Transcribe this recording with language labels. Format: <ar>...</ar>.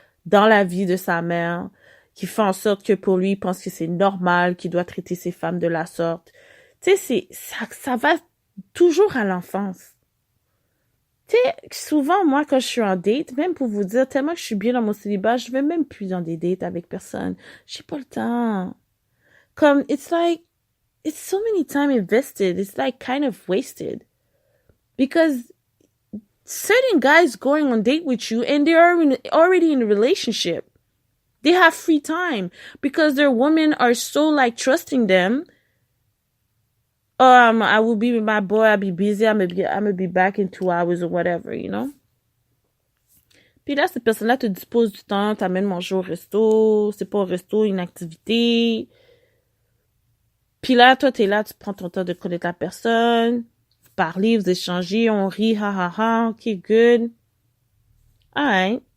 <fr>dans la vie de sa mère, qui fait en sorte que pour lui, il pense que c'est normal, qu'il doit traiter ses femmes de la sorte. Tu sais, ça va toujours à l'enfance. Tu sais, souvent, moi, quand je suis en date, même pour vous dire, tellement que je suis bien dans mon célibat, je vais même plus dans des dates avec personne. J'ai pas le temps.</fr> <en>Comme, it's like, it's so many time invested. It's like kind of wasted. Because certain guys going on date with you and they are already in a relationship. They have free time because their women are so like trusting them. Oh, I will be with my boy. I'll be busy. I'm gonna be back in 2 hours or whatever, you know.</en> <fr>Puis là, cette personne-là te dispose du temps, t'amène manger au resto, c'est pas au resto, une activité. Puis là, toi, t'es là, tu prends ton temps de connaître la personne, vous parlez, vous échangez, on rit, ha ha ha,</fr> <en>ok, good. Alright.</en>